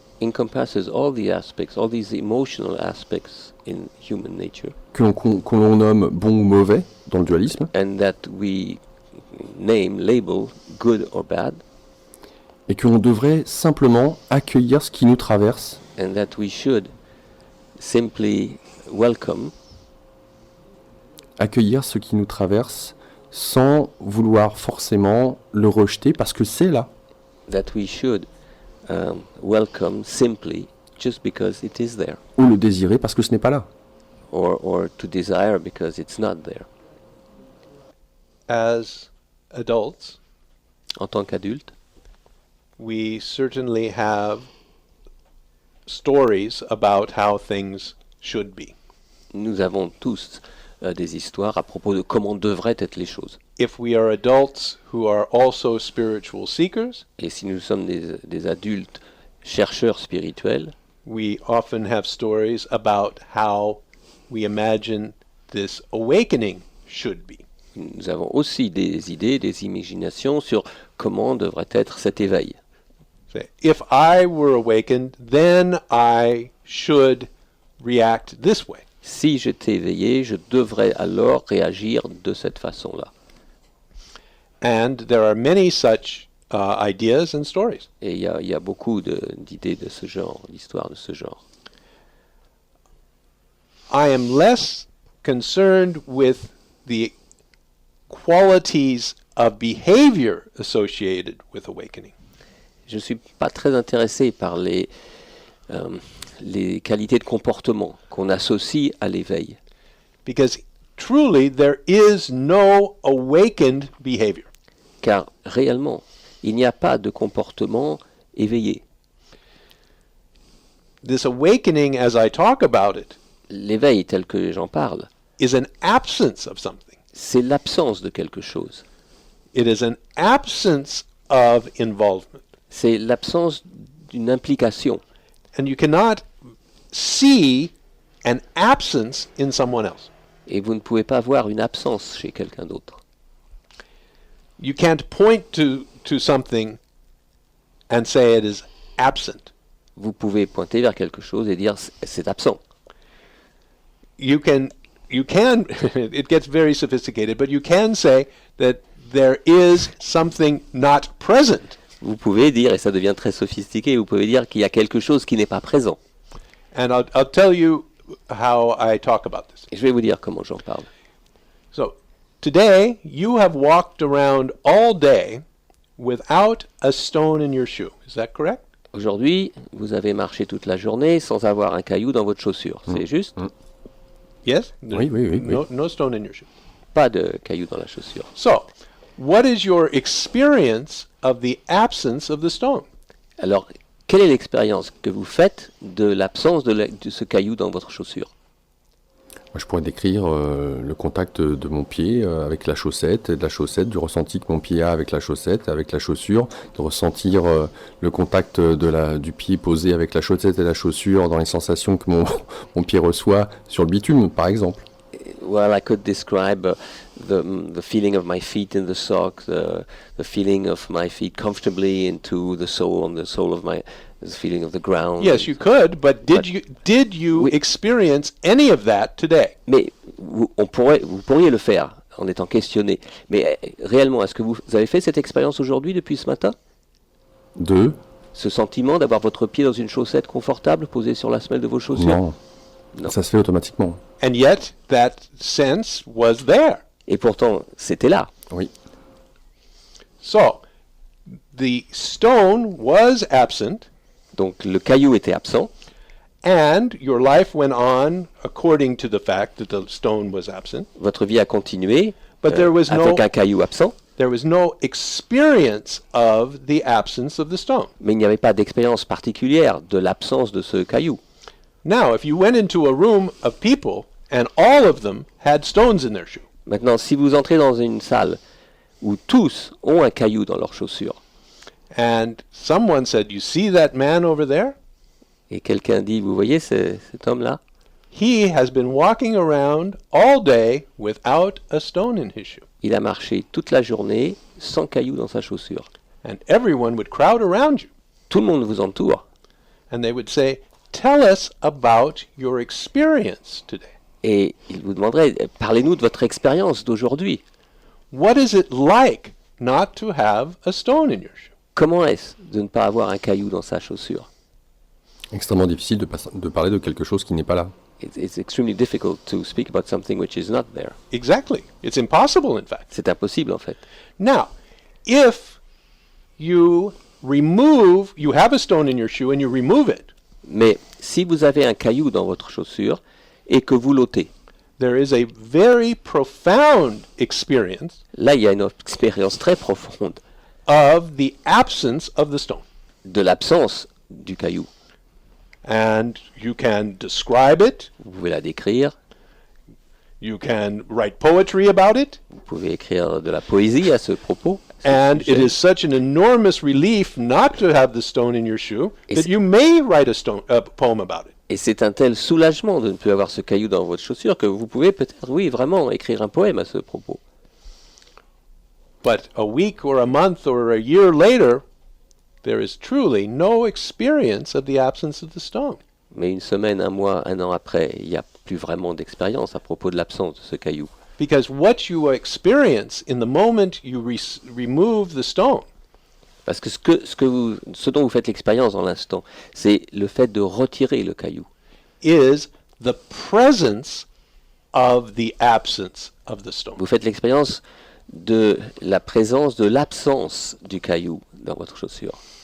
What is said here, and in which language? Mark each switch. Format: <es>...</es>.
<en>encompasses all the aspects, all these emotional aspects in human nature,</en> <fr>que l'on nomme bon ou mauvais dans le dualisme,</fr> <en>and that we label good or bad,</en> <fr>et que l'on devrait simplement accueillir ce qui nous traverse</fr> <en>and that we should simply welcome,</en> <fr>accueillir ce qui nous traverse sans vouloir forcément le rejeter parce que c'est là.</fr> <en>that we should welcome simply just because it is there,</en> <fr>Ou le désirer parce que ce n'est pas là.</fr> <en>or to desire because it's not there. As adults,</en> <fr>En tant qu'adulte,</fr> <en>we certainly have stories about how things should be.</en> <fr>nous avons tous des histoires à propos de comment devraient être les choses.</fr> <en>If we are adults who are also spiritual seekers,</en> <fr>Et si nous sommes des adultes chercheurs spirituels,</fr> <en>we often have stories about how we imagine this awakening should be.</en> <fr>nous avons aussi des idées, des imaginations sur comment devrait être cet éveil.</fr> <en>Say, if I were awakened, then I should react this way.</en> <fr>Si j'étais éveillé, je devrais alors réagir de cette façon-là.</fr> <en>And there are many such ideas and stories.</en> <fr>Et il y a beaucoup d'idées de ce genre, d'histoires de ce genre.</fr> <en>I am less concerned with the qualities of behavior associated with awakening.</en> <fr>Je ne suis pas très intéressé par les qualités de comportement qu'on associe à l'éveil.</fr> <en>Because truly there is no awakened behavior.</en> <fr>Car réellement, il n'y a pas de comportement éveillé.</fr> <en>This awakening, as I talk about it,</en> <fr>L'éveil tel que j'en parle,</fr> <en>is an absence of something.</en> <fr>c'est l'absence de quelque chose.</fr> <en>It is an absence of involvement.</en> <fr>C'est l'absence d'une implication.</fr> <en>And you cannot see an absence in someone else.</en> <fr>Et vous ne pouvez pas voir une absence chez quelqu'un d'autre.</fr> <en>You can't point to something and say it is absent.</en> <fr>Vous pouvez pointer vers quelque chose et dire c'est absent.</fr> <en>You can it gets very sophisticated, but you can say that there is something not present.</en> <fr>Vous pouvez dire, et ça devient très sophistiqué, vous pouvez dire qu'il y a quelque chose qui n'est pas présent.</fr> <en>And I'll tell you how I talk about this.</en> <fr>Et je vais vous dire comment j'en parle.</fr> <en>So Today, you have walked around all day without a stone in your shoe. Is that correct?</en> <fr>Aujourd'hui, vous avez marché toute la journée sans avoir un caillou dans votre chaussure. C'est juste?</fr> <en>Yes?</en> <fr>Oui.</fr> <en>No stone in your shoe.</en> <fr>Pas de caillou dans la chaussure.</fr> <en>So, what is your experience of the absence of the stone?</en> <fr>Alors, quelle est l'expérience que vous faites de l'absence de ce caillou dans votre chaussure? Moi, je pourrais décrire le contact de mon pied avec la chaussette, et de la chaussette, du ressenti que mon pied a avec la chaussette, avec la chaussure, de ressentir le contact du pied posé avec la chaussette et la chaussure dans les sensations que mon pied reçoit sur le bitume, par exemple.</fr> <en>Well, I could describe the feeling of my feet in the sock, the feeling of my feet comfortably into the sole, on the sole of the feeling of the ground. Yes, you could, but did you</en> <fr>Oui.</fr> <en>experience any of that today?</en> <fr>Mais vous pourriez le faire en étant questionné. Mais réellement, est-ce que vous avez fait cette expérience aujourd'hui depuis ce matin? Deux, Ce sentiment d'avoir votre pied dans une chaussette confortable posée sur la semelle de vos chaussures? non. Non. Ça se fait automatiquement.</fr> <en>And yet, that sense was there.</en> <fr>Et pourtant, c'était là. Oui.</fr> <en>So, the stone was absent,</en> <fr>Donc le caillou était absent,</fr> <en>and your life went on according to the fact that the stone was absent.</en> <fr>votre vie a continué</fr> <en>But there was</en> <fr>avec</fr> <en>no-</en> <fr>un caillou absent,</fr> <en>There was no experience of the absence of the stone.</en> <fr>mais il n'y avait pas d'expérience particulière de l'absence de ce caillou.</fr> <en>Now, if you went into a room of people and all of them had stones in their shoe,</en> <fr>Maintenant, si vous entrez dans une salle où tous ont un caillou dans leurs chaussures,</fr> <en>and someone said, "You see that man over there?</en> <fr>et quelqu'un dit, vous voyez cet homme-là,</fr> <en>He has been walking around all day without a stone in his shoe."</en> <fr>il a marché toute la journée sans caillou dans sa chaussure.</fr> <en>And everyone would crowd around you,</en> <fr>Tout le monde vous entoure,</fr> <en>and they would say, "Tell us about your experience today.</en> <fr>et il vous demanderait, parlez-nous de votre expérience d'aujourd'hui.</fr> <en>What is it like not to have a stone in your shoe?"</en> <fr>Comment est-ce de ne pas avoir un caillou dans sa chaussure? Extrêmement difficile de parler de quelque chose qui n'est pas là.</fr> <en>It's extremely difficult to speak about something which is not there. Exactly. It's impossible, in fact.</en> <fr>C'est impossible en fait.</fr> <en>Now, if you have a stone in your shoe and you remove it,</en> <fr>Mais si vous avez un caillou dans votre chaussure et que vous l'ôtez,</fr> <en>there is a very profound experience</en> <fr>là il y a une expérience très profonde</fr> <en>of the absence of the stone.</en> <fr>de l'absence du caillou.</fr> <en>And you can describe it,</en> <fr>Vous pouvez la décrire,</fr> <en>you can write poetry about it,</en> <fr>vous pouvez écrire de la poésie à ce propos.</fr> <en>and it</en> <fr>sujet.</fr> <en>is such an enormous relief not to have the stone in your shoe</en> <fr>Et</fr> <en>that</en> <fr>c'est-</fr> <en>you may write a poem about it.</en> <fr>Et c'est un tel soulagement de ne plus avoir ce caillou dans votre chaussure que vous pouvez peut-être, oui, vraiment écrire un poème à ce propos.</fr> <en>But a week or a month or a year later, there is truly no experience of the absence of the stone.</en> <fr>Mais une semaine, un mois, un an après, il n'y a plus vraiment d'expérience à propos de l'absence de ce caillou.</fr> <en>Because what you experience in the moment you remove the stone</en> <fr>Parce que ce dont vous faites l'expérience dans l'instant, c'est le fait de retirer le caillou.</fr> <en>is the presence of the absence of the stone.</en> <fr>Vous faites l'expérience de la présence, de l'absence du caillou dans votre chaussure.</fr>